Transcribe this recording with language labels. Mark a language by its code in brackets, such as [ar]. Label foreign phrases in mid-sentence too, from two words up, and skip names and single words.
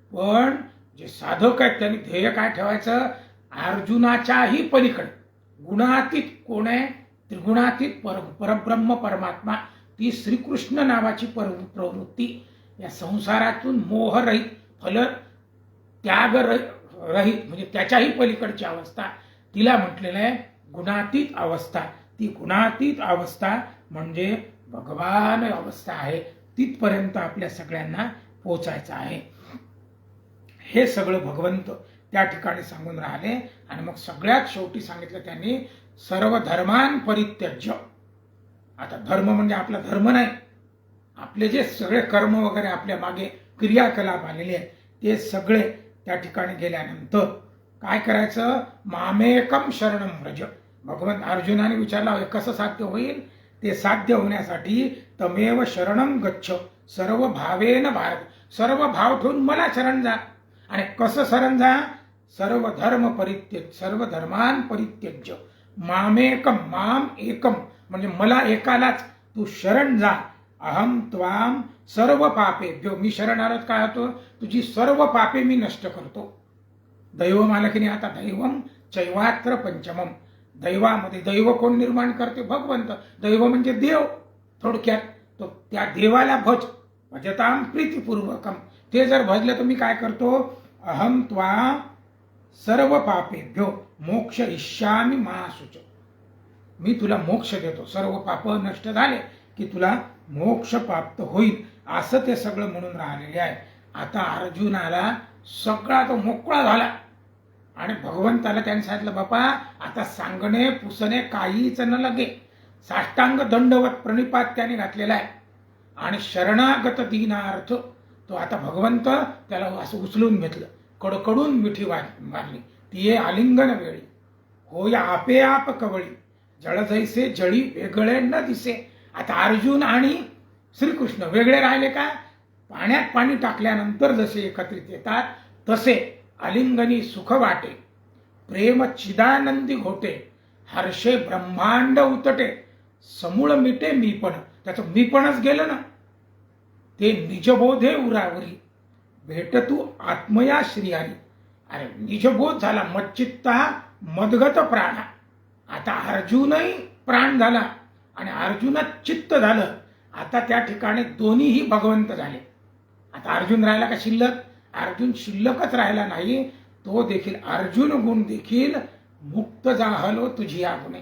[mr] पण जे साधक आहेत त्यांनी ध्येय काय ठेवायचं, अर्जुनाच्याही पलीकडे गुणातीत कोण आहे, त्रिगुणातीत परब्रह्म परमात्मा, ती श्रीकृष्ण नावाची प्रवृत्ती, या संसारातून मोहरहित फल त्याग रहित म्हणजे त्याच्याही पलीकडची अवस्था, तिला म्हटलेलं आहे गुणातीत अवस्था. ती गुणातीत अवस्था म्हणजे भगवान अवस्था आहे. तिथपर्यंत आपल्या सगळ्यांना पोचायचं आहे. हे सगळं भगवंत त्या ठिकाणी सांगून राहिले. आणि मग सगळ्यात शेवटी सांगितलं त्यांनी, [sa] सर्व धर्मान परित्यज्य. [mr] आता धर्म म्हणजे आपला धर्म नाही, आपले जे सगळे कर्म वगैरे आपल्या मागे क्रियाकलाप आलेले आहेत ते सगळे त्या ठिकाणी गेल्यानंतर काय करायचं, [sa] मामेकम शरणम व्रज. [mr] भगवंत अर्जुनाने विचारला कसं साध्य होईल, ते साध्य होण्यासाठी [sa] तमेव शरणम गच्छ सर्व भावेन भारत, [mr] सर्व भाव ठेवून मला शरण जा. आणि कसं शरण जा, [sa] सर्व धर्म परित्यज, सर्व धर्मान परित्यज्य मामेकम, माम एकम [mr] म्हणजे मला एकालाच तू शरण जा. [sa] अहम त्वाम सर्व पापेभ्यो, [mr] मी शरण आलोत काय होतो, तुझी सर्व पापे मी नष्ट करतो. दैव मालकीने आता [sa] दैवम चैवात्र पंचमम, [mr] दैवामध्ये दैव कोण निर्माण करते, भगवंत. दैव म्हणजे देव थोडक्यात. तो त्या देवाला भज, [sa] भजताम प्रीतिपूर्वकम. [mr] ते जर भजलं तर मी काय करतो, [sa] अहम त्वा सर्व पापेभ्यो मोक्ष इष्यामी महासुच, [mr] मी तुला मोक्ष देतो. सर्व पाप नष्ट झाले की तुला मोक्ष प्राप्त होईल, असं ते सगळं म्हणून राहिलेले आहे. आता अर्जुनाला सगळा तो मोकळा झाला आणि भगवंताला त्यांनी सांगितलं, बापा आता सांगणे पुसणे काहीच न लगे. साष्टांग दंडवत प्रणिपात त्याने घातलेला आहे आणि शरणागत दीनार्थ तो आता भगवंत त्याला असं उचलून घेतलं. कडकडून मिठी मारली, ती आलिंगन वेळी हो या आपे आप कवळी, जळ जैसे जळी वेगळे न दिसे. आता अर्जुन आणि श्रीकृष्ण वेगळे राहिले का, पाण्यात पाणी टाकल्यानंतर जसे एकत्रित येतात तसे आलिंगनी सुख वाटे, प्रेम चिदानंदी घोटे, हर्षे ब्रह्मांड उतटे, समूळ मिटे मीपण. त्याचं मीपणच गेलं ना, ते निजबोधे उरावरी, भेट तू आत्मया श्रीहरी. अरे निजबोध झाला, [sa] मच्चित्ता मदगत प्राणा. [mr] आता अर्जुनही प्राण झाला आणि अर्जुनात चित्त झालं. आता त्या ठिकाणी दोन्हीही भगवंत झाले. आता अर्जुन राहिला का शिल्लक, अर्जुन शिल्लकच राहिला नाही, तो देखील अर्जुन गुण देखील मुक्त झालो तुझी गुणे.